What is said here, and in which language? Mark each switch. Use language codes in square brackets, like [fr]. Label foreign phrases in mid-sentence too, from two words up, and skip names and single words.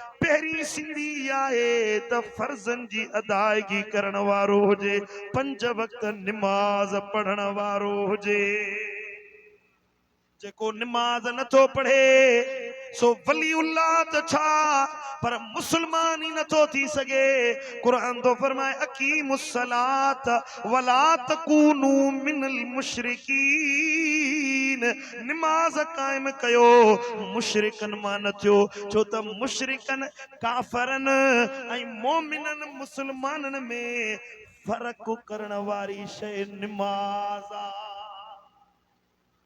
[sd] पहिरीं सीढ़ी आहे त फर्ज़न जी अदायगी करण वारो हुजे, पंज वक्त निमाज़ पढ़ण वारो हुजे। जेको निमाज़ नथो पढ़े सो वलीउल्लाह त छा पर मुसलमान ही नथो थी सके। कुरान तो फरमाए [ar] أقيموا الصلاة ولا تكونوا من المشركين, [sd] निमाज़ कायम कयो, मुशरिकन मान न थियो। छो त मुशरिकन काफरन ऐं मोमिनन मुसलमानन में फर्क करण वारी शय निमाज़ आहे।